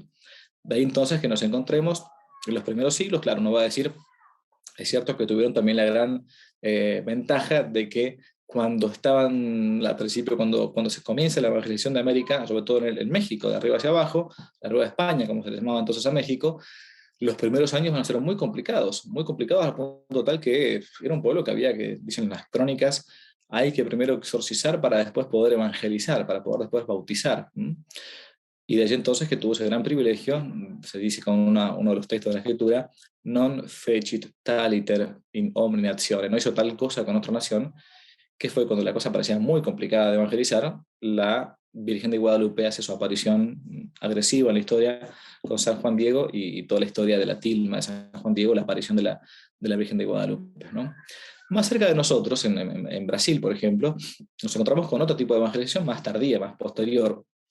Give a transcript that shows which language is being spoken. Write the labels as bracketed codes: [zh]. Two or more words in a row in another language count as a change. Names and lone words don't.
[es] De ahí entonces que nos encontremos en los primeros siglos, claro, uno va a decir, es cierto que tuvieron también la gran ventaja de que cuando estaban al principio, cuando se comienza la evangelización de América, sobre todo en México, de arriba hacia abajo, la Nueva España, como se les llamaba entonces a México, los primeros años van a ser muy complicados al punto tal que era un pueblo que había, que dicen las crónicas, hay que primero exorcizar para después poder evangelizar, para poder después bautizar. Y de allí entonces que tuvo ese gran privilegio, se dice con uno de los textos de la Escritura, [la] non fecit taliter in omni natione, [es] no hizo tal cosa con otra nación, que fue cuando la cosa parecía muy complicada de evangelizar, la Virgen de Guadalupe hace su aparición agresiva en la historia con San Juan Diego y toda la historia de la tilma de San Juan Diego, la aparición de la Virgen de Guadalupe, ¿no? Más cerca de nosotros, en Brasil, por ejemplo, nos encontramos con otro tipo de evangelización más tardía, más posterior.